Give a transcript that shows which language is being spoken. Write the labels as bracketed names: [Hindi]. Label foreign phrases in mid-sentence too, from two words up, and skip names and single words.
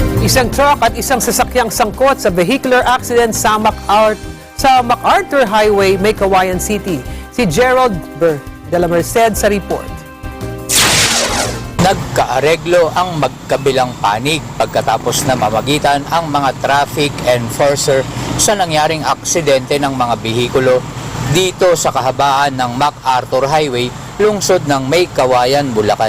[Filipino] Isang truck at isang sasakyang sangkot sa [English] vehicular accident [Filipino] sa MacArthur Highway, May Kawayan City. Si Gerald de la Merced sa report. Nagkaareglo ang magkabilang panig pagkatapos na mamagitan ang mga [English] traffic enforcer [Filipino] sa nangyaring aksidente ng mga bihikulo dito sa kahabaan ng MacArthur Highway, lungsod ng May Kawayan, Bulacan.